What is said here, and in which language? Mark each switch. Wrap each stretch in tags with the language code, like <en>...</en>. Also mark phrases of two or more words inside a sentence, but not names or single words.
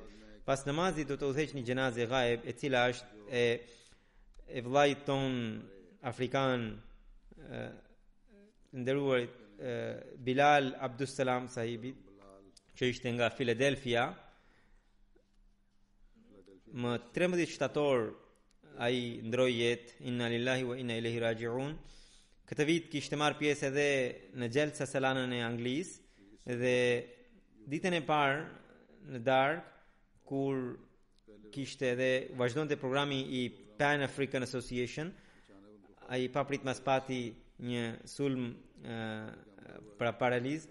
<sq>Pas namazit do të udhëheq një xhenaze ghaib e cila është e vllait ton afrikan nderuar Bilal Abdussalam sahibi, që ishte nga Philadelphia. Më 13 shtator ai ndroi jetë,</sq> <ar>إنا لله وإنا إليه راجعون.</ar> <sq>Këtë vit kishte marrë pjesë edhe në Gjelsa Salanën e Anglisë dhe ditën e parë në darkë kur kishte edhe vazhdonte programi i Pan African Association, ai paprit mas pati një sulm pra paralizë.</sq>